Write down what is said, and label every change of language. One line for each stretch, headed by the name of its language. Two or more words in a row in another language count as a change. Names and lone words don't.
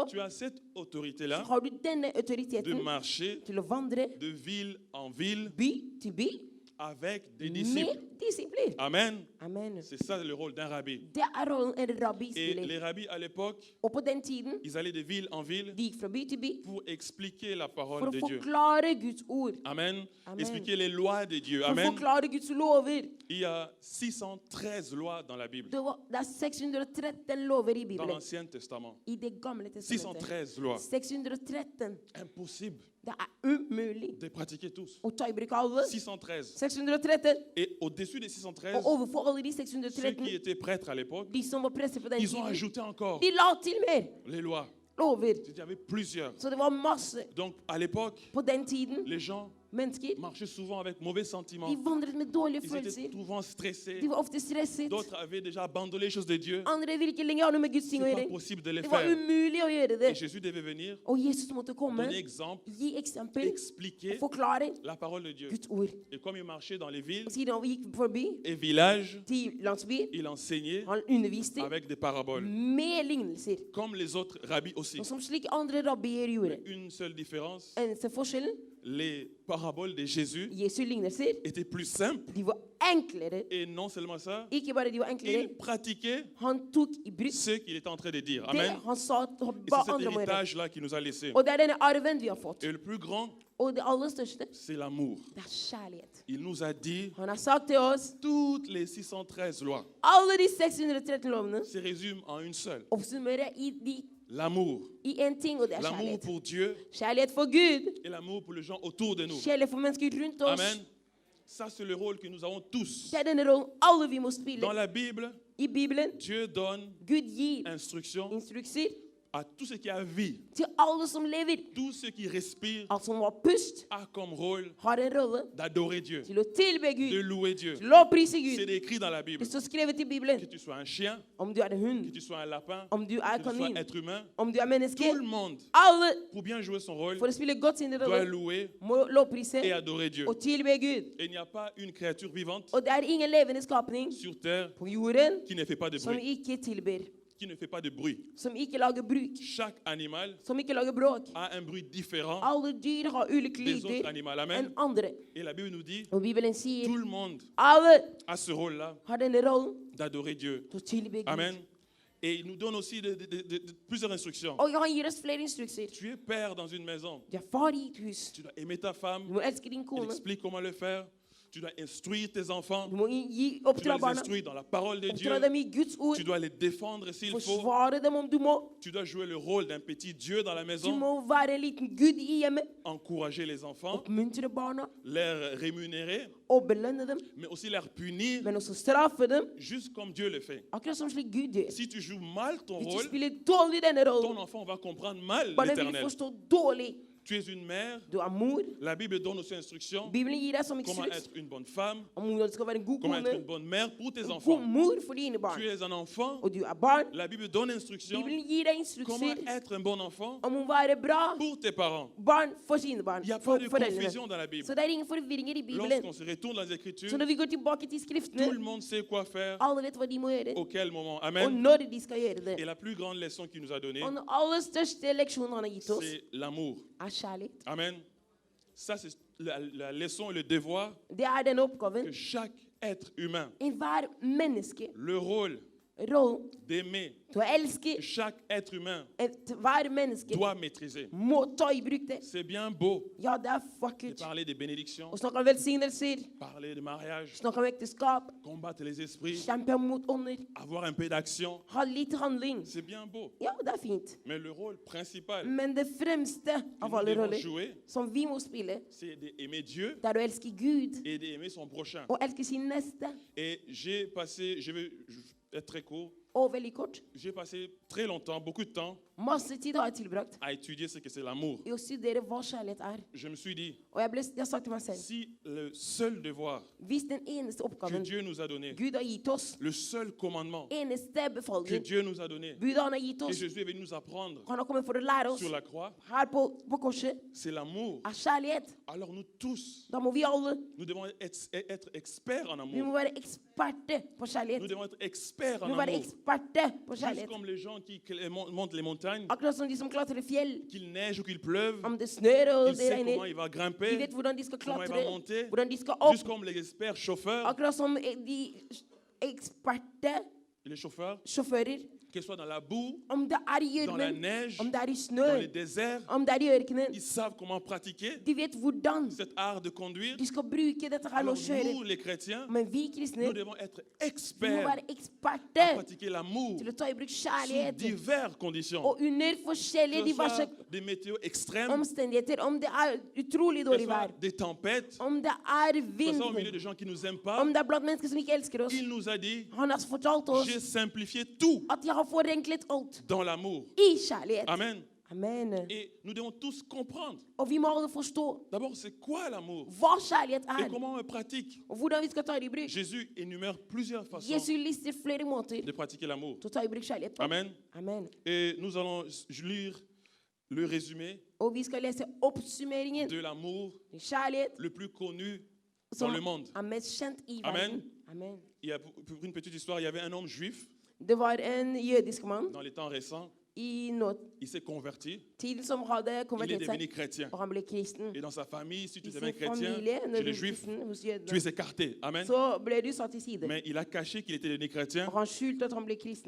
French: tu as cette så autorité-là
Norwegian: har du denne de autoriteten
French: marcher
Norwegian: til å vandre
French: de ville en ville
Norwegian: by til by
French: avec des disciples.
Norwegian: med disipler.
French: Amen.
Norwegian: Amen.
French: C'est ça le rôle d'un rabbi.
Norwegian: Det er rollen en rabbi
French: Et
Norwegian: spiller.
French: les rabbis à l'époque,
Norwegian: Og på den tiden,
French: ils allaient de ville en ville
Norwegian: de gikk fra by til by
French: pour expliquer la
Norwegian: for
French: parole
Norwegian: å
French: de Dieu.
Norwegian: forklare Guds ord,
French: Amen.
Norwegian: Amen.
French: Expliquer les lois de Dieu.
Norwegian: for å Amen. forklare Guds lover.
French: Il y a 613 lois dans la Bible,
Norwegian: Det er 613 lover i
French: dans
Norwegian: Bibelen.
French: l'Ancien Testament.
Norwegian: I Det gamle testamentet.
French: 613 lois.
Norwegian: 613.
French: Impossible
Norwegian: Det er umulig
French: de pratiquer tous.
Norwegian: å ta i bruk alle.
French: 613.
Norwegian: 613.
French: Et au-dessus des 613,
Norwegian: Og overfor alle de
French: ceux
Norwegian: 613,
French: qui étaient prêtres à l'époque,
Norwegian: de som var prester på den
French: ils ont
Norwegian: tiden,
French: ajouté encore
Norwegian: de la til mer
French: les lois.
Norwegian: lover.
French: Il y avait plusieurs.
Norwegian: Så det var masse.
French: Donc à l'époque,
Norwegian: På den tiden,
French: les gens
Norwegian: mennesker,
French: marchaient souvent avec mauvais sentiments.
Norwegian: de vandret med dårlige
French: Ils étaient
Norwegian: følelser.
French: souvent stressés.
Norwegian: De var ofte stresset.
French: D'autres avaient déjà abandonné les choses de Dieu.
Norwegian: Andre ville ikke lenger ha noe med Guds
French: C'est
Norwegian: ting å
French: pas
Norwegian: gjøre.
French: possible de les
Norwegian: Det var
French: faire.
Norwegian: umulig å gjøre
French: Et
Norwegian: det.
French: Jésus devait venir
Norwegian: Og Jesus måtte komme,
French: donner exemple,
Norwegian: gi eksempel,
French: expliquer
Norwegian: forklare
French: la parole de Dieu.
Norwegian: Guds ord.
French: Et comme il marchait dans les villes
Norwegian: Og siden han gikk forbi
French: et villages,
Norwegian: til landsbyer,
French: il enseignait
Norwegian: han underviste
French: avec des paraboles,
Norwegian: med lignelser.
French: comme les autres rabbis aussi.
Norwegian: Og som slik andre rabbier gjorde.
French: Une seule différence,
Norwegian: Eneste forskjellen,
French: les paraboles de Jésus
Norwegian: Jesu lignelser,
French: étaient plus simples.
Norwegian: de var enklere.
French: Et non seulement ça,
Norwegian: Ikke bare de var enklere,
French: il pratiquait
Norwegian: han tok i bruk
French: ce qu'il était en train de dire.
Norwegian: det Amen. han sa
French: Et
Norwegian: ba
French: c'est cet
Norwegian: andre må gjøre.
French: héritage-là qu'il nous a laissé.
Norwegian: Og det er denne arven vi har fått.
French: Et le plus grand,
Norwegian: Og det aller største,
French: c'est l'amour.
Norwegian: det er kjærlighet.
French: Il nous a dit
Norwegian: Han har sagt til oss,
French: toutes les 613 lois
Norwegian: alle de 613 lovene
French: se résument en une seule.
Norwegian: oppsummerer
French: L'amour.
Norwegian: i en ting, og det er
French: L'amour
Norwegian: kjærlighet.
French: pour Dieu
Norwegian: Kjærlighet for Gud,
French: et l'amour pour les gens autour de nous.
Norwegian: kjærlighet for mennesker rundt oss.
French: Amen. Ça, c'est le rôle que nous avons tous.
Norwegian: Det er denne rollen alle vi må spille.
French: Dans la Bible,
Norwegian: I Bibelen,
French: Dieu donne
Norwegian: Gud gir
French: instruction
Norwegian: instrukser
French: à tout ce qui a vie,
Norwegian: til alle som lever.
French: tout ce qui respire
Norwegian: Alt som har pust,
French: a comme rôle
Norwegian: har en rolle
French: d'adorer Dieu,
Norwegian: til å tilbe
French: de
Norwegian: Gud,
French: louer Dieu.
Norwegian: til å prise
French: C'est
Norwegian: Gud.
French: écrit dans la Bible.
Norwegian: Det står skrevet i Bibelen.
French: Que tu sois un chien,
Norwegian: Om du er en
French: que
Norwegian: hund,
French: tu sois un lapin,
Norwegian: om du er
French: que tu sois
Norwegian: kanin,
French: être humain,
Norwegian: om du er menneske,
French: tout le monde,
Norwegian: alle
French: pour bien jouer son rôle,
Norwegian: for å spille godt sin
French: doit
Norwegian: rolle,
French: louer
Norwegian: må lovprise
French: et adorer Dieu.
Norwegian: og tilbe Gud.
French: Et il n'y a pas une créature vivante
Norwegian: Og det er ingen levende skapning
French: sur terre
Norwegian: på jorden
French: qui ne fait pas de
Norwegian: som
French: bruit.
Norwegian: ikke tilber,
French: Qui ne fait pas de bruit.
Norwegian: som ikke lager bruk,
French: Chaque animal
Norwegian: som ikke lager bråk.
French: a un bruit différent
Norwegian: Alle dyr har ulike
French: des autres
Norwegian: lyder
French: animaux.
Norwegian: enn Amen. andre.
French: Et la Bible nous dit,
Norwegian: Og Bibelen sier
French: tout le monde
Norwegian: alle
French: a ce rôle-là
Norwegian: har denne rollen
French: d'adorer Dieu.
Norwegian: til å tilbe Amen. Gud.
French: Et il nous donne aussi plusieurs instructions.
Norwegian: Og han gir oss flere instrukser.
French: Tu es père dans une maison.
Norwegian: Du er far i et hus.
French: Tu dois aimer ta femme.
Norwegian: Du må elske din
French: Il
Norwegian: kone.
French: explique comment le faire. Tu dois instruire tes enfants.
Norwegian: Du må gi
French: Tu
Norwegian: oppdra
French: dois les
Norwegian: barna.
French: instruire dans la parole de Dieu.
Norwegian: Oppdra dem i Guds ord.
French: Tu dois les défendre s'il faut.
Norwegian: Forsvare dem om du må.
French: Tu dois jouer le rôle d'un petit Dieu dans la
Norwegian: Du
French: maison.
Norwegian: må være en liten Gud i hjemmet.
French: Encourager les enfants.
Norwegian: Oppmuntre barna.
French: Les rémunérer.
Norwegian: Og belønne dem.
French: Mais aussi les punir.
Norwegian: Men også straffe dem.
French: Juste comme Dieu le fait.
Norwegian: Akkurat som slik Gud gjør.
French: Si tu joues mal ton
Norwegian: Hvis du
French: rôle,
Norwegian: spiller dårlig denne
French: ton
Norwegian: rollen,
French: enfant va comprendre mal
Norwegian: barna vil
French: l'éternel.
Norwegian: forstå dårlig.
French: Tu es une mère.
Norwegian: Du er mor.
French: La Bible donne aussi instruction.
Norwegian: Bibelen gir deg som
French: Comment
Norwegian: instruks
French: être une bonne femme.
Norwegian: om hvordan du skal være en god
French: Comment être une
Norwegian: kone,
French: bonne mère pour tes
Norwegian: en god
French: enfants.
Norwegian: mor for dine barn.
French: Tu es un enfant.
Norwegian: Og du er barn.
French: La Bible donne instruction.
Norwegian: Bibelen gir deg
French: Comment
Norwegian: instrukser
French: être un bon enfant
Norwegian: om å være bra
French: pour tes parents.
Norwegian: barn for sine barn.
French: Il n'y a
Norwegian: For
French: pas de
Norwegian: foreldrene.
French: confusion dans la Bible.
Norwegian: Så det er ingen forvirringer i Bibelen.
French: Lorsqu'on se retourne dans les Écritures,
Norwegian: Så når vi går tilbake til
French: tout le
Norwegian: skriftene,
French: monde sait quoi faire,
Norwegian: alle vet hva de må gjøre,
French: au quel moment.
Norwegian: og Amen. når de skal gjøre
French: Et
Norwegian: det.
French: la plus grande leçon qu'il nous a donnée,
Norwegian: Og den aller største leksjonen han har gitt oss,
French: c'est l'amour.
Norwegian: er kjærlighet.
French: Amen. Ça, c'est la leçon et le devoir
Norwegian: Det er denne oppgaven.
French: que chaque être humain,
Norwegian: Enhver menneske,
French: le rôle
Norwegian: rollen
French: d'aimer
Norwegian: til å elske
French: que chaque être humain
Norwegian: hver menneske,
French: doit maîtriser.
Norwegian: må ta i bruk det.
French: C'est bien beau
Norwegian: Ja, det er
French: de
Norwegian: vakkert.
French: parler des bénédictions,
Norwegian: Å snakke om velsignelser,
French: parler de mariage,
Norwegian: snakke om ekteskap,
French: combattre les esprits,
Norwegian: kjempe mot ånder,
French: avoir un peu d'action.
Norwegian: ha litt handling.
French: C'est bien beau.
Norwegian: Ja, det er fint.
French: Mais le rôle principal
Norwegian: Men det fremste av
French: que nous
Norwegian: alle
French: devons
Norwegian: roller
French: jouer,
Norwegian: som vi må spille,
French: c'est d'aimer Dieu
Norwegian: det er å elske Gud
French: et d'aimer son prochain.
Norwegian: og elske sin neste.
French: Et j'ai passé, je vais être très court,
Norwegian: Og veldig kort,
French: j'ai passé très longtemps, beaucoup de temps,
Norwegian: masse tid har jeg tilbrakt
French: à étudier ce que c'est l'amour.
Norwegian: i å studere hva kjærlighet er.
French: Je me suis dit,
Norwegian: Og jeg har sagt til meg selv,
French: si le seul devoir
Norwegian: hvis den eneste
French: que
Norwegian: oppgaven
French: Dieu nous a donné,
Norwegian: Gud har gitt oss,
French: le seul commandement
Norwegian: eneste
French: que
Norwegian: befalning
French: Dieu nous a donné,
Norwegian: budet han har gitt
French: que
Norwegian: oss,
French: Jésus est venu nous apprendre
Norwegian: han har kommet for å lære oss
French: sur la croix,
Norwegian: her på korset,
French: c'est l'amour.
Norwegian: er kjærlighet.
French: Alors nous tous,
Norwegian: Da må vi alle,
French: nous devons être experts en
Norwegian: vi må
French: amour.
Norwegian: være eksperter på
French: Nous
Norwegian: kjærlighet.
French: devons être experts
Norwegian: Vi
French: en
Norwegian: må være
French: amour.
Norwegian: eksperter på
French: Juste
Norwegian: kjærlighet.
French: comme les gens qui montent les montagnes,
Norwegian: Akkurat som de som klatrer fjell,
French: qu'il neige ou qu'il pleuve,
Norwegian: om det snør og
French: il
Norwegian: det
French: sait comment
Norwegian: regner,
French: il va
Norwegian: de
French: grimper,
Norwegian: vet hvordan de skal
French: comment il va
Norwegian: klatre,
French: monter.
Norwegian: hvordan de skal opp.
French: Juste comme les experts chauffeurs,
Norwegian: Akkurat som de eksperter
French: les chauffeurs,
Norwegian: sjåfører,
French: qu'ils soient dans la boue,
Norwegian: om det er i
French: dans la
Norwegian: gjørmen,
French: neige,
Norwegian: om det er i
French: dans
Norwegian: snø,
French: les déserts,
Norwegian: om det er i ørkenen,
French: ils savent comment pratiquer
Norwegian: de vet hvordan
French: cet art de conduire.
Norwegian: de skal bruke dette her med
French: Alors
Norwegian: å kjøre.
French: nous, les chrétiens,
Norwegian: Men vi kristne,
French: nous devons être
Norwegian: vi må
French: experts
Norwegian: være
French: à
Norwegian: eksperter
French: pratiquer l'amour
Norwegian: til å ta i bruk
French: sous
Norwegian: kjærlighet
French: diverses conditions.
Norwegian: og under forskjellige
French: Que ce
Norwegian: diverse
French: soit des météos extrêmes,
Norwegian: omstendigheter. Om det er utrolig
French: que ce
Norwegian: dårlig vær,
French: soit des tempêtes,
Norwegian: om det er
French: que ce soit au milieu
Norwegian: vind,
French: de gens qui ne nous aiment pas.
Norwegian: om det er blant mennesker som ikke elsker oss.
French: Il nous a dit,
Norwegian: Han har fortalt oss
French: j'ai simplifié tout
Norwegian: at jeg har forenklet alt
French: dans l'amour.
Norwegian: i kjærlighet.
French: Amen.
Norwegian: Amen.
French: Et nous devons tous comprendre.
Norwegian: Og vi må alle forstå
French: D'abord, c'est quoi l'amour
Norwegian: hva kjærlighet
French: et
Norwegian: er,
French: comment on le pratique.
Norwegian: og hvordan vi skal ta det i bruk.
French: Jésus énumère plusieurs façons
Norwegian: Jesus lister flere måter
French: de pratiquer l'amour.
Norwegian: til å ta i bruk kjærlighet på.
French: Amen.
Norwegian: Amen.
French: Et nous allons lire le résumé
Norwegian: Og vi skal lese oppsummeringen
French: de l'amour
Norwegian: til kjærlighet
French: le plus connu dans
Norwegian: som
French: le monde.
Norwegian: er mest kjent i Amen. verden. Amen.
French: Il y a, pour une petite histoire, il y avait un homme juif
Norwegian: Det var en jødisk mann
French: dans les temps récents.
Norwegian: i
French: Il s'est converti.
Norwegian: nåtiden som hadde
French: Il est
Norwegian: konvertert
French: devenu
Norwegian: seg,
French: chrétien.
Norwegian: og han ble kristen.
French: Et dans sa famille, si tu
Norwegian: I
French: deviens
Norwegian: sin
French: chrétien
Norwegian: familie, når
French: chez
Norwegian: du
French: les
Norwegian: er
French: juifs,
Norwegian: kristen hos
French: tu
Norwegian: jødene,
French: es écarté. Amen.
Norwegian: så ble du satt til side.
French: Mais il a caché qu'il était devenu chrétien.
Norwegian: Og han skjulte at han ble kristen.